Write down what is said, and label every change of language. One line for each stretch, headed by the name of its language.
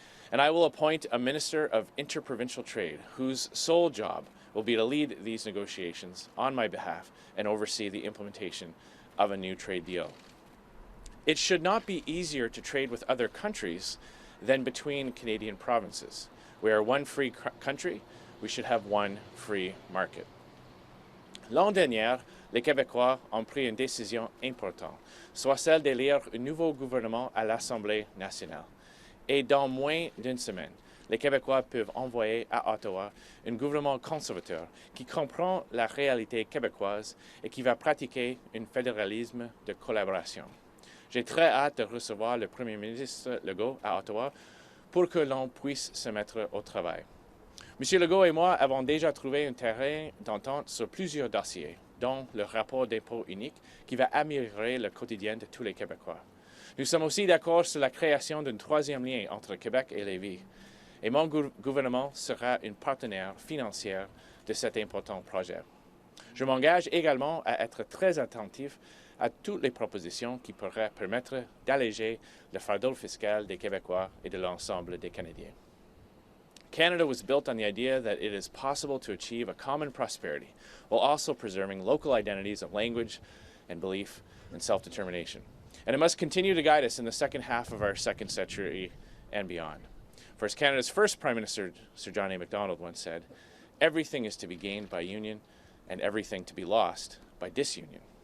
English: And I will appoint a Minister of Inter-Provincial Trade whose sole job will be to lead these negotiations on my behalf and oversee the implementation of a new trade deal. It should not be easier to trade with other countries than between Canadian provinces. We are one free country, we should have one free market.
French: L'an dernier, les Québécois ont pris une décision importante, soit celle d'élire un nouveau gouvernement à l'Assemblée nationale. Et dans moins d'une semaine, les Québécois peuvent envoyer à Ottawa un gouvernement conservateur qui comprend la réalité québécoise et qui va pratiquer un fédéralisme de collaboration. J'ai très hâte de recevoir le Premier ministre Legault à Ottawa pour que l'on puisse se mettre au travail. M. Legault et moi avons déjà trouvé un terrain d'entente sur plusieurs dossiers, dont le rapport d'impôt unique qui va améliorer le quotidien de tous les Québécois. Nous sommes aussi d'accord sur la création d'un troisième lien entre Québec et Lévis. Et mon gouvernement sera un partenaire financier de cet important projet. Je m'engage également à être très attentif à toutes les propositions qui pourraient permettre d'alléger le fardeau fiscal des Québécois et de l'ensemble des Canadiens.
English: Canada was built on the idea that it is possible to achieve a common prosperity while also preserving local identities of language and belief and self-determination. And it must continue to guide us in the second half of our second century and beyond. For as Canada's first Prime Minister, Sir John A. Macdonald, once said, everything is to be gained by union and everything to be lost by disunion.